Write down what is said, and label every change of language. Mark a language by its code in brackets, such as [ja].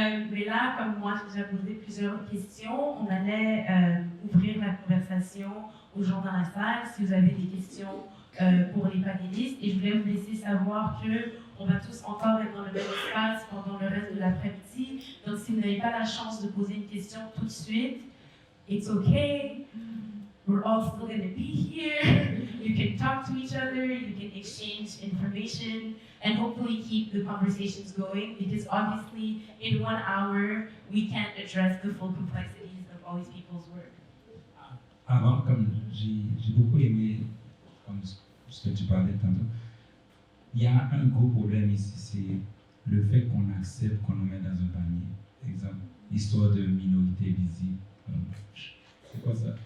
[fr] Mais là, comme moi, j'ai déjà posé plusieurs questions, on allait ouvrir la conversation aux gens dans la salle. Si vous avez des questions pour les panélistes, et je voulais vous laisser savoir qu'on va tous encore être dans le même espace pendant le reste de l'après-midi. Donc, si vous n'avez pas la chance de poser une question tout de suite, [en] it's okay. We're all still going to be here. You can talk to each other, you can exchange information, and hopefully keep the conversations going, because obviously, in 1 hour, we can't address the full complexities of all these people's work. [fr] Avant, comme j'ai beaucoup aimé comme ce que tu parlais tantôt, il y a un gros problème ici, c'est le fait qu'on accepte qu'on nous met dans un panier. Exemple, l'histoire de minorité visible. C'est quoi ça?